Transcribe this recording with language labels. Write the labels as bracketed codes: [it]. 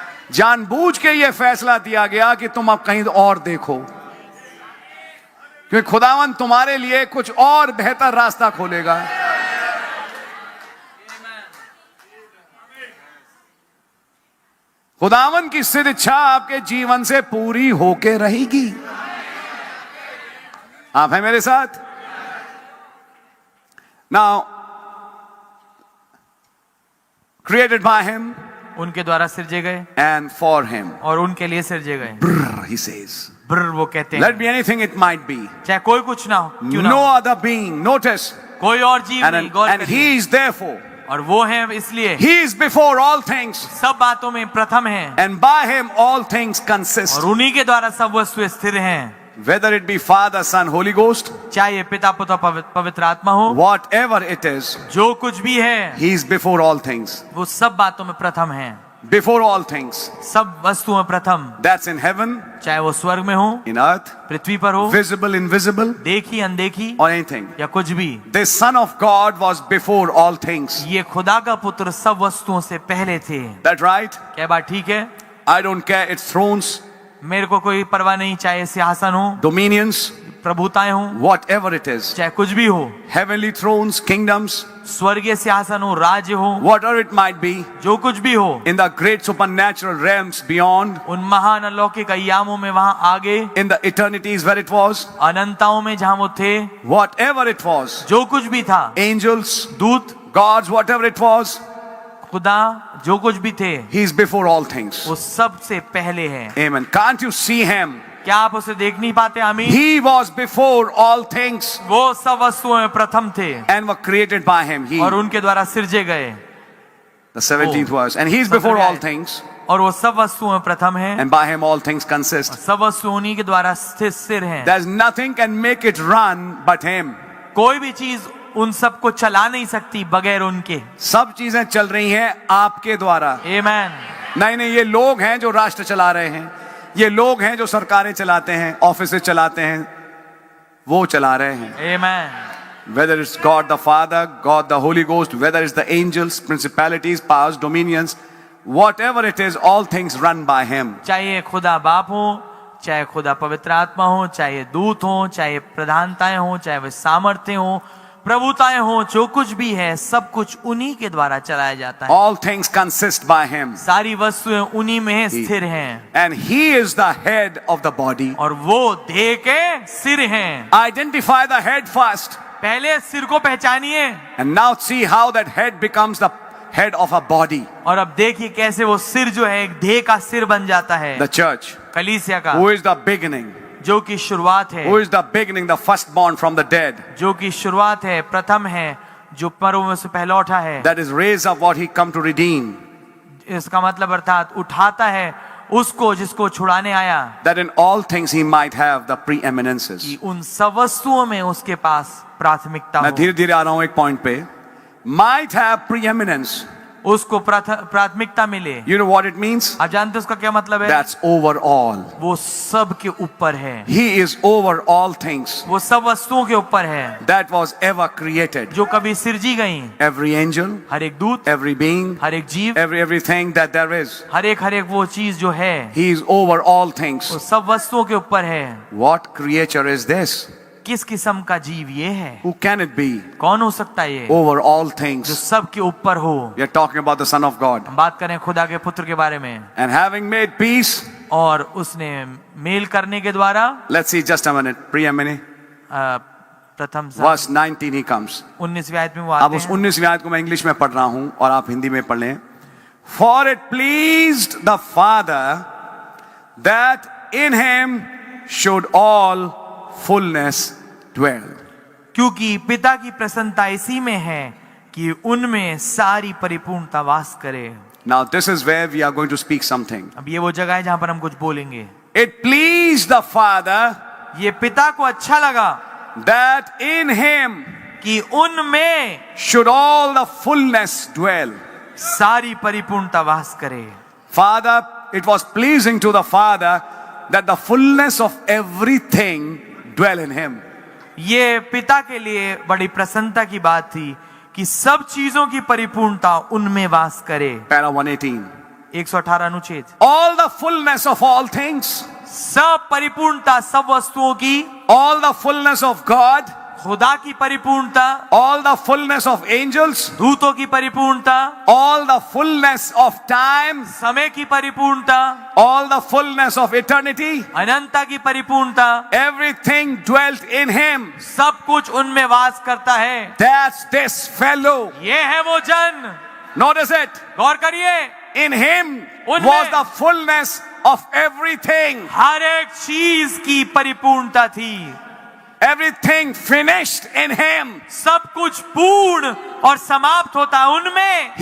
[hi] जानबूझ के यह फैसला दिया गया कि तुम अब कहीं और देखो, क्योंकि खुदावन तुम्हारे लिए कुछ और बेहतर रास्ता खोलेगा। खुदावन की सिद्ध इच्छा आपके जीवन से पूरी होके रहेगी। आप हैं मेरे साथ? [en] now created by him [hi] उनके द्वारा सिरजे गए [en] and for him. [hi] और उनके लिए सिरजे गए। [en] Brr, he says. [hi] ब्र वो कहते हैं, [en] Let be anything it might be. [hi] चाहे कोई कुछ ना हो, क्यों ना [en] No [hi] हो, [en] other being. Notice. [hi] कोई और जीव नहीं, गौर [en] And [hi] करिए। [en] he is therefore. [hi] और वो है इसलिए [en] He is before all things. [hi] सब बातों में प्रथम है, [en] And by him all things consist. [hi] और उन्हीं के द्वारा सब वस्तुएं स्थिर हैं। [en] Whether it be Father, Son, Holy Ghost, [hi] चाहे ये पिता पुत्र पवित्र आत्मा हो, [en] whatever it is, [hi] जो कुछ भी है [en] he is before all things. [hi] वो सब बातों में प्रथम है। [en] Before all things. [hi] सब वस्तुओं में प्रथम, [en] That's in heaven, [hi] चाहे वो स्वर्ग में हो, [en] in earth, [hi] पृथ्वी पर हो, [en] visible, invisible, [hi] देखी अनदेखी [en] or anything. [hi] या कुछ भी। [en] This Son of God was before all things. [hi] ये खुदा का पुत्र सब वस्तुओं से पहले थे। [en] That right? [hi] क्या बात ठीक है? [en] I don't care its thrones, [hi] मेरे को कोई परवाह नहीं, चाहे सिंहासन हो, [en] dominions, [hi] प्रभुताएं हो, [en] whatever it is. [hi] चाहे कुछ भी हो, [en] Heavenly thrones, kingdoms, [hi] स्वर्गीय सिंहासन हो, राज्य हो, [en] whatever it might be. [hi] जो कुछ भी हो, [en] In the great supernatural realms beyond, [hi] उन महान अलौकिक अय्यामों में वहां आगे, [en] in the eternities where it was, [hi] अनंताओं में जहां वो थे, [en] whatever it was, [hi] जो कुछ भी था, [en] angels, [hi] दूत, [en] gods, whatever it was, [hi] खुदा, जो कुछ भी थे, [en] he is before all things. [hi] वो सबसे पहले है। [en] Amen. Can't you see him? [hi] क्या आप उसे देख नहीं पाते? आमीन। [en] He was before all things [hi] वो सब वस्तुओं में प्रथम थे [en] and were created by him. He, [hi] और उनके द्वारा सिरजे गए, [en] the 17th verse. And he is before all things, [hi] और वो सब वस्तुओं में प्रथम है, [en] and by him all things consist. [hi] सब वस्तु उन्हीं के द्वारा स्थिर हैं। [en] There's nothing can make it run but him. [hi] कोई भी चीज उन सबको चला नहीं सकती बगैर उनके। सब चीजें चल रही हैं आपके द्वारा। आमीन। नहीं, ये लोग हैं जो राष्ट्र चला रहे हैं, ये लोग हैं जो सरकारें चलाते हैं, ऑफिसेज चलाते हैं, वो चला रहे हैं। आमीन। [en] Whether it's God the Father, God the Holy Ghost, whether it's the angels, principalities, powers, dominions, whatever it is, all things run by him. [hi] चाहे खुदा बाप हो, चाहे खुदा पवित्र आत्मा हो, चाहे दूत हो, चाहे प्रधानताएं हो, चाहे वे सामर्थ्य हो, प्रभुताएं हो, जो कुछ भी है सब कुछ उन्हीं के द्वारा चलाया जाता है। [en] All things consist by him. [hi] सारी वस्तुएं उन्हीं में स्थिर हैं। [en] And he is the head of the body. [hi] और वो देह के सिर हैं। [en] Identify the head first. [hi] पहले सिर को पहचानिए, [en] And now see how that head becomes the head of a body. [hi] और अब देखिए कैसे वो सिर जो है एक देह का सिर बन जाता है। [en] The church. [hi] कलीसिया का, [en] Who is the beginning? [hi] जो की शुरुआत है, [en] Who is the beginning, the firstborn from the dead? [hi] जो की शुरुआत है, प्रथम है, जो मरों में से पहला उठा है। [en] That is raised up what he come to redeem. [hi] इसका मतलब अर्थात उठाता है उसको जिसको छुड़ाने आया, [en] That in all things he might have the preeminences. [hi] कि उन सब वस्तुओं में उसके पास प्राथमिकता मैं हो। धीरे धीरे आ रहा हूं एक पॉइंट पे. [en] Might have preeminence. [hi] उसको प्राथमिकता मिले। [en] You know what it means? [hi] आप जानते हैं उसका क्या मतलब है? [en] That's over all. [hi] वो सब के ऊपर है, [en] He is over all things [hi] वो सब वस्तुओं के ऊपर है [en] that was ever created. [hi] जो कभी सिरजी गई। [en] Every angel, [hi] हर एक दूत, [en] every being, [hi] हर एक जीव, [en] everything that there is. [hi] हर एक वो चीज जो है, [en] He is over all things. [hi] वो सब वस्तुओं के ऊपर है। [en] What creature is this? [hi] किस किस्म का जीव ये है? [en] Who can it be? [hi] कौन हो सकता है ये [en] Over all [hi] जो [en] things. [hi] सब के ऊपर हो? [en] We are talking about the Son of God. [hi] हम बात करें खुदा के पुत्र के बारे में। [en] And having made peace, [hi] और उसने मेल करने के द्वारा, [en] let's see just a minute. Preeminent. [hi] प्रथम [en] Verse 19 he comes. [hi] 19वीं आयत में वो अब आते उस हैं। 19वीं आयत को मैं इंग्लिश में पढ़ रहा हूं और आप हिंदी में पढ़ लें. [en] For it pleased the Father that in him should all fullness dwell. [hi] क्योंकि पिता की प्रसन्नता इसी में है कि उनमें सारी परिपूर्णता वास करे। [en] Now this is where we are going to speak something. [hi] अब ये वो जगह है जहां पर हम कुछ बोलेंगे। [en] It pleased the Father [hi] ये पिता को अच्छा लगा [en] that in him [hi] कि उनमें [en] should all the fullness dwell. [hi] सारी परिपूर्णता वास करे। [en] Father, it was pleasing to the Father that the fullness of everything dwell in him. [hi] ये पिता के लिए बड़ी प्रसन्नता की बात थी कि सब चीजों की परिपूर्णता उनमें वास करे। [en] Para 118. [hi] 118 अनुच्छेद। [en] All the fullness of all things, [hi] सब परिपूर्णता सब वस्तुओं की, [en] all the fullness of God [hi] खुदा की परिपूर्णता, [en] all the fullness of angels, [hi] दूतों की परिपूर्णता, [en] all the fullness of time, [hi] समय की परिपूर्णता, [en] all the fullness of eternity, [hi] अनंतता की परिपूर्णता, [en] everything dwelt in him. [hi] सब कुछ उनमें वास करता है। [en] That's this fellow. [hi] ये है वो जन। [en] Notice it. [hi] गौर करिए, [en] In him [hi] उनमें [en] was the fullness of everything. [hi] हर एक चीज की परिपूर्णता थी। [en] Everything finished in him. [hi] सब कुछ पूर्ण और समाप्त होता है उनमें।